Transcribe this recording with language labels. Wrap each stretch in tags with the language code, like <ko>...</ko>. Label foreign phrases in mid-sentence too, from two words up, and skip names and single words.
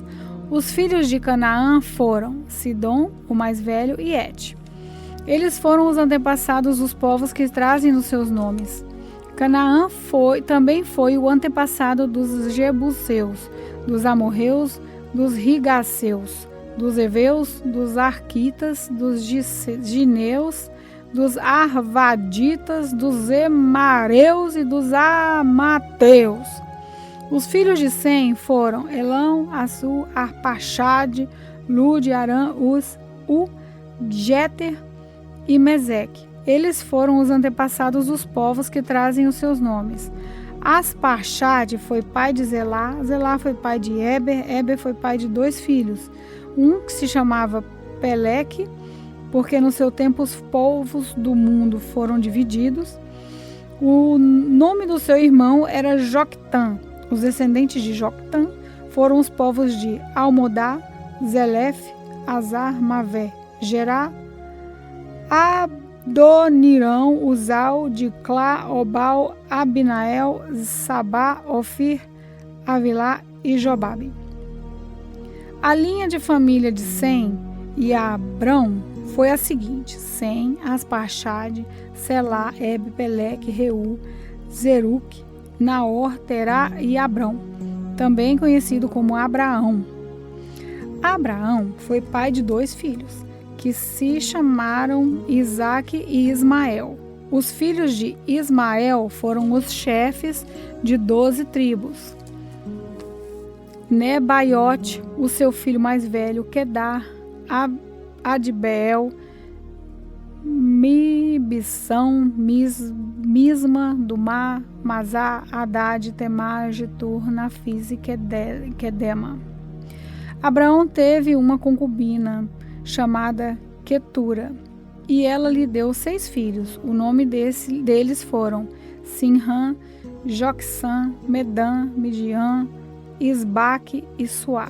<pt>Os filhos de Canaã foram Sidom, o mais velho, e Et. Eles foram os antepassados dos povos que trazem os seus nomes. Canaã também foi o antepassado dos Jebuseus, dos Amorreus, dos Rigaceus, dos Eveus, dos Arquitas, dos Gineus, dos Arvaditas, dos Emareus e dos Amateus. Os filhos de Sem foram Elão, Assur, Arpaxade, Lud, Arã, Uz, Jeter e Meseque. Eles foram os antepassados dos povos que trazem os seus nomes. Asparxade foi pai de Zelá, Zelá foi pai de Eber foi pai de 2 filhos, um que se chamava Peleque, porque no seu tempo os povos do mundo foram divididos. O nome do seu irmão era Joctã. Os descendentes de Joctã foram os povos de Almodá, Zelef, Azar, Mavé, Gerá, Adonirão, Uzal, Diclá, Obal, Abinael, Sabá, Ofir, Avilá e Jobabe. A linha de família de Sem e Abrão foi a seguinte: Sem, Asparxade, Selá, Ebe, Peleque, Reu, Zeruque, Naor, Terá e Abrão, também conhecido como Abraão. Abraão foi pai de 2 filhos, que se chamaram Isaque e Ismael. Os filhos de Ismael foram os chefes de 12 tribos. Nebaiote, o seu filho mais velho, Quedar, Adbeel, Mibissão, Misma, Dumá, Mazá, Haddad, Temar, Getur, Nafis e Quedema. Abraão teve uma concubina chamada Quetura, e ela lhe deu 6 filhos. O nome deles foram Sinrã, Jocsã, Medã, Midian, Isbaque e Suá.</pt>